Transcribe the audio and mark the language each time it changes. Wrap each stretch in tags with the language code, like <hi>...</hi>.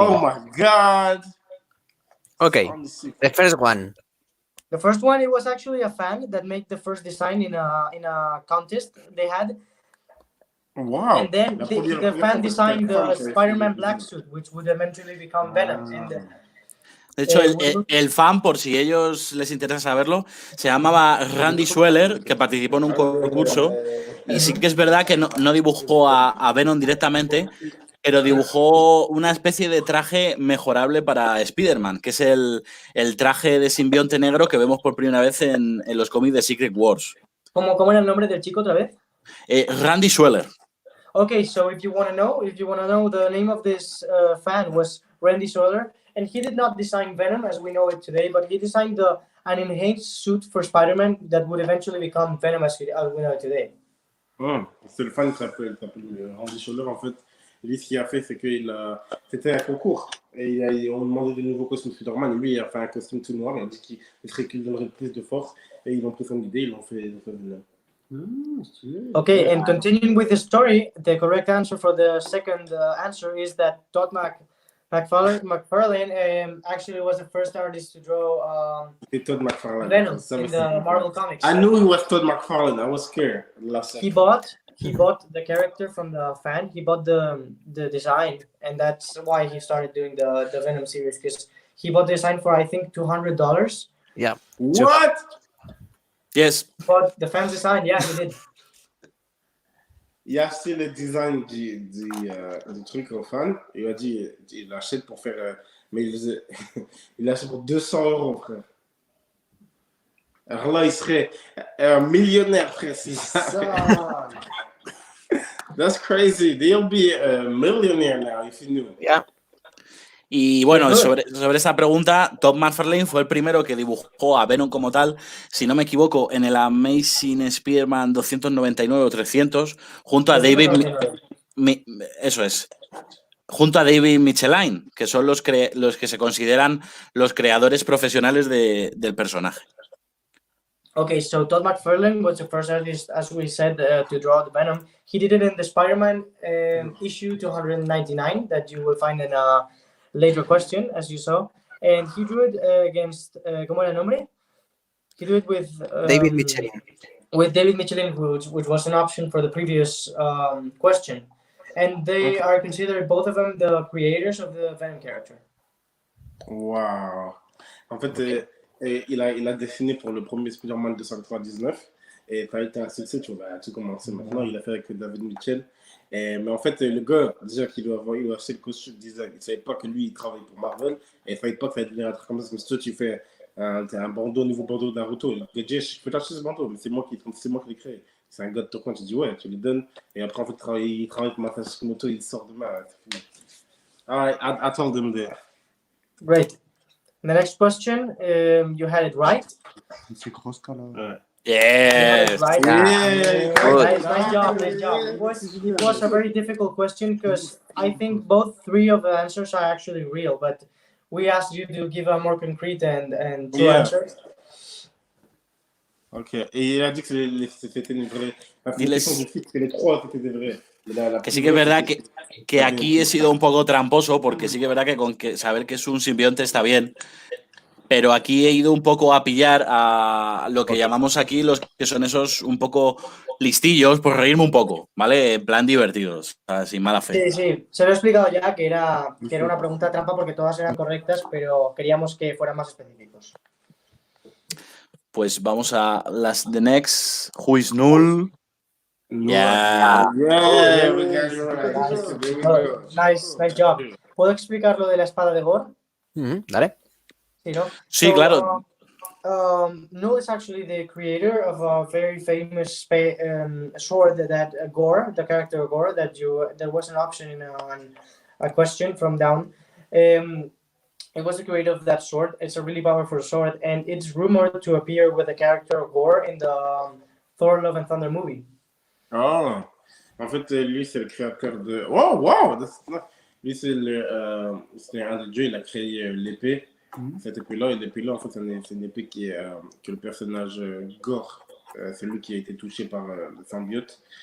<en>Oh my god. Okay, the first one. The first one, it was actually a fan that made the first design in a contest they had, Wow. and then the fan designed the Spider-Man black suit, which would eventually become Venom. And</en> <es>De hecho, el fan, por si ellos les interesa saberlo, se llamaba Randy Schweller, que participó en un concurso, y sí que es verdad que no dibujó a Venom directamente, pero dibujó una especie de traje mejorable para Spider-Man, que es el traje de simbionte negro que vemos por primera vez en los cómics de Secret Wars. ¿Cómo era el nombre del chico otra vez? Randy Schweller.</es> <en>Okay, so if you want to know, the name of this fan was Randy Schweller, and he did not design Venom as we know it today, but he designed an enhanced suit for Spider-Man that would eventually become Venom as we know it today.</en> <fr>C'est le fan qui s'appelle Randy Scholler, en fait. Lui, ce qu'il a fait, c'est qu'il c'était un concours. Et on demandait des nouveaux costumes Spider-Man. Et lui, il a fait un costume tout noir. Il a dit qu'il donnerait plus de force. Et ils l'ont pris comme idée. Ils l'ont fait Venom.</fr> <en>Okay, and continuing with the story, the correct answer for the second answer is that Todd McFarlane actually was the first artist to draw Todd McFarlane. Venom in the Marvel Comics. I knew he was Todd McFarlane. I was scared. He bought the character from the fan. He bought the design, and that's why he started doing the Venom series, because he bought the design for I think $200. Yeah. What? Yes. But the fan design, yeah, he did.</en> <fr>Il a acheté le design du truc au fan. Il a dit, il l'achète pour faire. Mais il l'achète pour 200 €, frère. Alors là, il serait un millionnaire, frère. C'est ça.</fr> <en>That's crazy. They'll be a millionaire now if you knew. Yeah.</en> <es>Y bueno, sobre esa pregunta, Todd McFarlane fue el primero que dibujó a Venom como tal, si no me equivoco, en el Amazing Spider-Man 299 o 300, junto a David... Eso es. Junto a David Michelin, que son los que se consideran los creadores profesionales del personaje.</es> <en>Okay, so Todd McFarlane was the first artist, as we said, to draw the Venom. He did it in the Spider-Man issue 299 that you will find in a later question, as you saw. And he drew it against,</en> <es>¿cómo era el nombre?</es> <en>He drew it with... David Michelin. With David Michelin, which was an option for the previous question. And they are considered, both of them, the creators of the Venom character. Wow.</en> <fr>En fait, il a dessiné pour le premier Spider-Man 299. Et ça a été un succès, tu vois, tout commencé maintenant. Il a fait avec David Mitchell. Mais en fait, le gars, déjà qu'il a acheté le costume design, il ne savait pas que lui, il travaille pour Marvel. Et il ne savait pas que ça allait devenir un truc comme ça. Comme si toi, tu fais un bandeau, nouveau bandeau Naruto. Il dit, je peux t'acheter ce bandeau, mais c'est moi qui l'ai créé. C'est un gars de Tourcoing, tu dis ouais, tu lui donnes, et après en fait il travaille pour ma moto, il sort de ma.</fr> <en>Alright, I told him there. Great. The next question, you had it right.</en> <fr>C'est grosse là. Ouais.</fr> <en>Yes. Right. Yeah. Nice job. It was a very difficult question because I think both three of the answers are actually real, but we asked you to give a more concrete and true answers.</en> <fr>Ok, et il a dit que c'était une vraie.</fr> <es>Diles-</es> <fr>Que les trois c'était des vrais.</fr> <es>Que sí que es verdad que aquí he sido un poco tramposo, porque sí que es verdad que con que saber que es un simbionte está bien, pero aquí he ido un poco a pillar a lo que llamamos aquí los que son esos un poco listillos, por reírme un poco, ¿vale? En plan divertidos, o sea, sin mala fe. Sí, se lo he explicado ya que era una pregunta trampa porque todas eran correctas, pero queríamos que fueran más específicos. Pues vamos a las</es> <en>the next, who is null. Yeah. Yeah, we got it right. There we go. Nice job.</en> <es>¿Puedo explicar lo de la espada de Gore? Dale. Sí, ¿no? Sí, claro.</es> <en>Null is actually the creator of a very famous sword that Gore, the character Gore, that was an option in a question from down. It was the creator of that sword. It's a really powerful sword, and it's rumored to appear with the character of Gore in the Thor: Love and Thunder movie.</en> <fr>Oh, en fait, lui, c'est le créateur de. Oh, wow! Lui, c'est un des dieux, il a créé l'épée. Cette épée-là, et l'épée-là, en fait, c'est une épée que le personnage Gore, c'est lui qui a été touché par le symbiote.</fr>